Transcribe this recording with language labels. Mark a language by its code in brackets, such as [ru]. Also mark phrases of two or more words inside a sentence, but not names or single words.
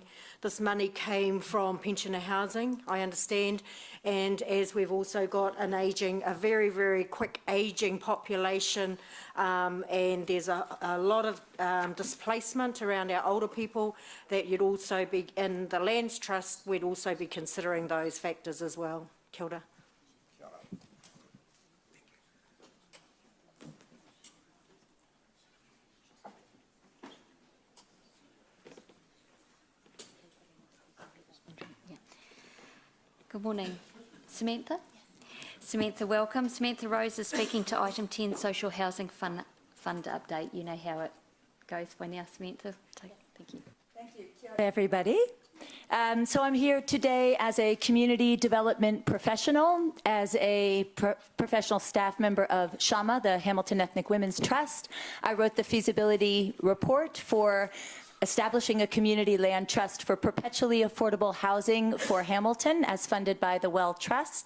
[en] This money came from pensioner housing, I understand, and as we've also got a very, very quick ageing population, and there's a lot of displacement around our older people, that you'd also be, in the Lands Trust, we'd also be considering those factors as well. [mi] Kia ora. [en] Good morning. Samantha? Samantha, welcome. Samantha Rose is speaking to item 10, Social Housing Fund Update. You know how it goes by now, Samantha. Thank you. Thank you. [mi] Kia ora, [en] everybody. So I'm here today as a community development professional, as a professional staff member of SHAMA, the Hamilton Ethnic Women's Trust. I wrote the feasibility report for establishing a community land trust for perpetually affordable housing for Hamilton as funded by the Well Trust.